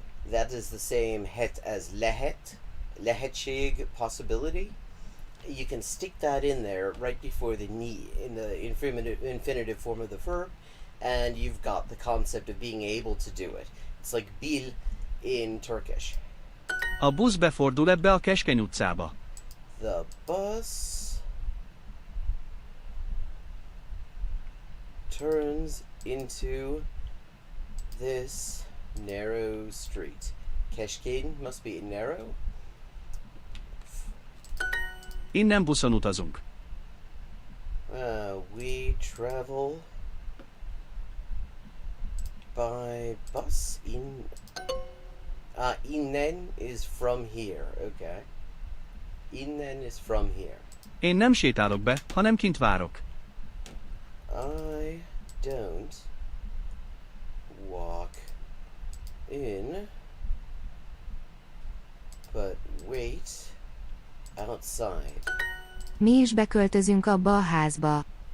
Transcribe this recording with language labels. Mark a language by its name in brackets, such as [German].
[English] That is the same het as lehet, lehetség, possibility. You can stick that in there right before the ni in the infinitive form of the verb, and you've got the concept of being able to do it. It's like bil in Turkish. [Hungarian] A busz befordul ebbe a keskeny utcába. [English] The bus turns into this narrow street. Keskén must be narrow. [Hungarian] Innen buszon utazunk. [English] We travel by bus. Innen is from here. Okay. Innen is from here. [Hungarian] Én nem sétálok be, hanem kint várok. [English] I don't walk in, but wait outside. [Hungarian] Mi is beköltözünk abba a házba.